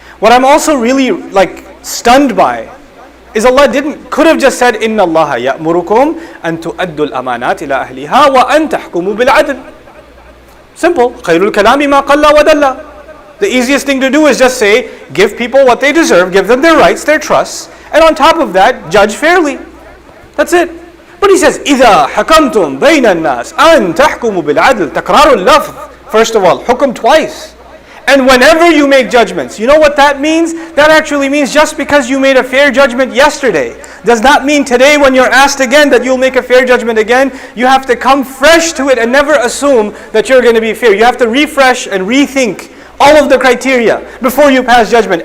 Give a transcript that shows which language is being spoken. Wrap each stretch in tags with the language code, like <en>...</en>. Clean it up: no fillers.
<en>What I'm also really stunned by is Allah could have just said,</en> <ar>إِنَّ اللَّهَ يَأْمُرُكُمْ أَن تُؤَدُّوا الْأَمَانَاتِ إِلَى أَهْلِهَا وَأَن تَحْكُمُوا بِالْعَدْلِ.</ar> <en>Simple.</en> <ar>خَيْرُ الْكَلَامِ مَا قَلَّ وَدَلَّ.</ar> <en>The easiest thing to do is just say, give people what they deserve, give them their rights, their trusts, and on top of that, judge fairly. That's it. But he says,</en> <ar>إِذَا حَكَمْتُمْ بَيْنَ النَّاسِ أَن تَحْكُمُوا بِالْعَدْلِ. تَكْرَارُ اللَّفْظ.</ar> <en>First of all, hukum twice. And whenever you make judgments, you know what that means? That actually means just because you made a fair judgment yesterday does not mean today when you're asked again that you'll make a fair judgment again. You have to come fresh to it and never assume that you're going to be fair. You have to refresh and rethink all of the criteria before you pass judgment.</en>